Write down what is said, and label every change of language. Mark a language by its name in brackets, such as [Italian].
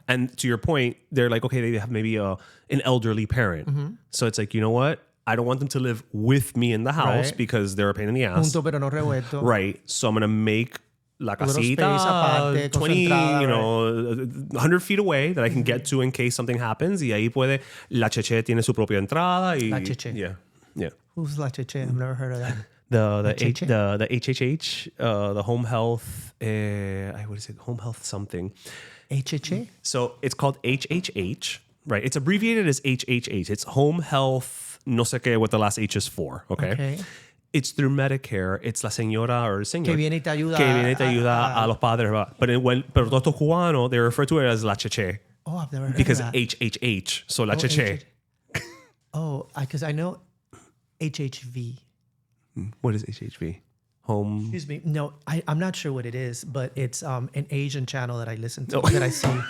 [English] And to your point, they're okay, they have maybe an elderly parent. Mm-hmm. So it's you know what? I don't want them to live with me in the house because they're a pain in the ass. [Spanish] Junto pero no revuelto. [English] Right. So I'm going to make [Spanish] la casita aparte, 20, 100 feet away that I can get to in case something happens. Y ahí puede, la cheche tiene su propia entrada. Y, la cheche. [English] Yeah. Who's la cheche? I've never heard of that. The HHH, the home health, what is it? Home health something. HHH? So it's called HHH, right? It's abbreviated as HHH. It's home health. [Spanish] No sé qué [English] what the last H is for, okay? It's through Medicare. It's [Spanish] la señora [English] or [Spanish] el señor. Que viene y te ayuda. Que viene y te ayuda a los padres. Pero todos estos cubanos, [English] they refer to it as [Spanish] la cheche. [English] Oh, I've never heard because of that. HHH, so la cheche. Because I know HHV. What is HHV? Home. Excuse me. No, I'm not sure what it is, but it's an Asian channel that I listen to, that I see.